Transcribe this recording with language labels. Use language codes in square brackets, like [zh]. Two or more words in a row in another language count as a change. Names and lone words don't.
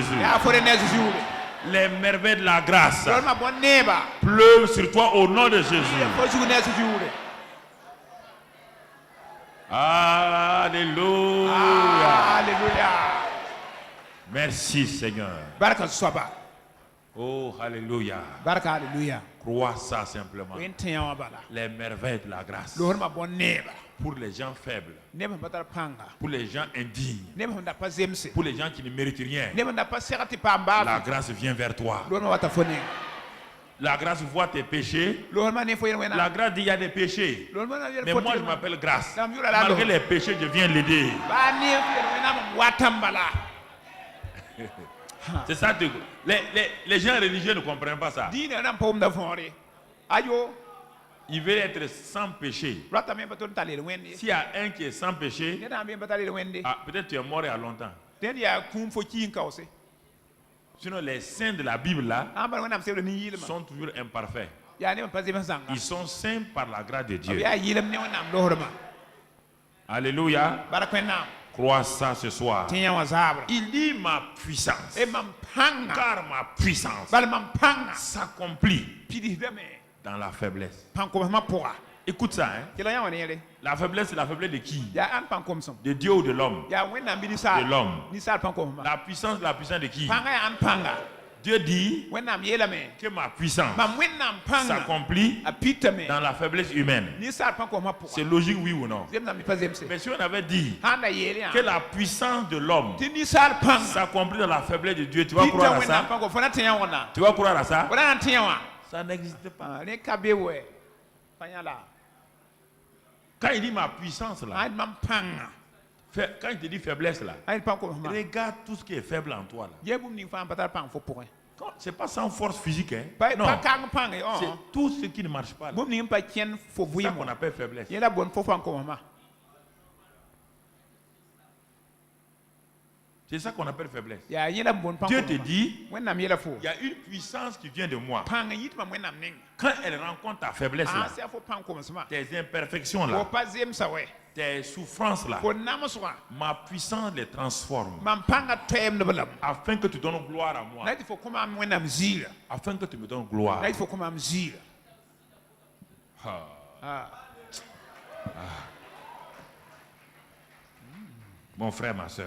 [fr] Les merveilles de la grâce pleuvent sur toi au nom de Jésus. Alléluia. Merci Seigneur. Oh, alléluia. Crois ça simplement. [mos] wen tẽyã wã bala [fr] Les merveilles de la grâce. [mos] loosd ma bõn neeba [fr] Pour les gens faibles, [mos] neb sẽn pa tar pãnga [fr] pour les gens indignes, [mos] neb sẽn da pa zemse [fr] pour les gens qui ne méritent rien. [mos] neb sẽn da pa segd tɩ paam [fr] La [mos] baafẽ [fr] grâce vient vers toi. [mos] loosd ma wata fo nenga [fr] La grâce voit tes péchés. [mos] loosd ma ne fo yel [fr] La [mos] wẽna [fr] grâce dit il y a des péchés. [mos] loosd ma na yel [fr] Mais [mos] fo [fr] moi je [mos] tɩ [fr] m'appelle grâce. Dame, yo la la Malgré lo. les péchés, je viens l'aider. [mos] baa neef yel wẽnnaam n watame bala [fr] C'est ça. Les gens religieux ne comprennent pas ça. [mos] diinã rãmb pa wʋmda võore ayo [fr] Ils veulent être sans péché. [mos] rata me pa tõnd t'a leel wẽnd ye [fr] S'il y a un qui est sans péché, [mos] ned sã n pa tar leel wẽnde [fr] peut-être tu es mort il y a longtemps. [mos] dẽnd yaa kũum fo kiin kaoose [fr] Sinon, les saints de la Bible là [mos] ãn bala wẽnnaam sebda ne yɩlmã [fr] sont toujours imparfaits. [mos] yaa neb n pa zems zãnga [fr] Ils sont saints par la grâce de b Dieu. [mos] yaa yɩlm ne wẽnnaam loosdmã [fr] Alléluia. [mos] barak wẽnnaam [fr] Crois ça ce soir. [mos] tẽ yã wã zaabra [fr] Il dit ma puissance. [mos] e mam pãnga [fr] Car ma puissance [mos] bala mam pãnga [fr] s'accomplit [mos] pidisdame [fr] dans la faiblesse. [mos] pãn-komsmã pʋga [fr] Écoute ça, hein. [mos] tɩ la yã wã neere [fr] La faiblesse, c'est la faiblesse de qui? [mos] yaa ãn pãn-komsem [fr] De Dieu ou de l'homme? [mos] yaa wẽnnaam bɩ [fr] De [mos] ninsaal [fr] l'homme. [mos] ninsaal pãn-komsmã [fr] La puissance de qui? [mos] pãnga yaa ãn pãnga [fr] Dieu dit [mos] wẽnnaam yeelame [fr] que ma puissance [mos] mam wẽnnaam pãnga [fr] s'accomplit [mos] a pitame [fr] dans la faiblesse humaine. [mos] ninsaal pãn-komsmã [fr] C'est [mos] pʋga [fr] logique, oui ou non? [mos] zemdãm bɩ pa zemse [fr] Mais si on avait dit [mos] sãn da yeel yã [fr] que la puissance de l'homme [mos] tɩ ninsaal pãnga [fr] s'accomplit dans la faiblesse de Dieu, tu vas [mos] pita [fr] croire à [mos] wẽnnaam [fr] ça? [mos] pãngo fo na tẽ yã wẽnna [fr] Tu vas croire à ça? [mos] fo na na tẽ yã wã [fr] Ça n'existe pas. [mos] ne ka be wɛ pa yã la [fr] Quand il dit ma puissance là, [mos] ãn mam pãnga [fr] quand il te dit faiblesse là, [mos] ãn pãn-komsmã [fr] regarde tout ce qui est faible en toi là. [mos] yɛ bũmb ning fãa n pa tar pãng fo pʋgẽ [fr] C'est pas sans force physique, hein? [mos] pa [fr] Non. [mos] kang pãnge [fr] C'est tout ce qui ne marche pas là. [mos] bũmb ning n pa kẽnd fo [fr] C'est ça qu'on [mos] vɩɩmɔ [fr] appelle faiblesse. [mos] yẽ la bõn fo pãn-komsmã [fr] C'est ça qu'on appelle faiblesse. [mos] yaa yẽ la bõn [fr] Dieu te [mos] pãn-komsmã [fr] dit, [mos] wẽnnaam yeela fo [fr] il y a une puissance qui vient de moi. [mos] pãng n yitmã wẽnnaam ning [fr] Quand elle rencontre ta faiblesse [mos] ãn [fr] là, [mos] sɛ fo pãn-komsmã [fr] tes imperfections [mos] fo [fr] là, [mos] pa zemsa wɛ [fr] tes souffrances là, [mos] fo namsgã [fr] ma puissance les transforme [mos] mam pãnga toɛɛmdb lame [fr] afin que tu donnes gloire à moi. [mos] la tɩ fo kõ maam wẽnnaam ziirã [fr] Afin que tu me donnes gloire. [mos] la tɩ fo kõ maam ziirã [fr] Ah, mon frère, ma soeur.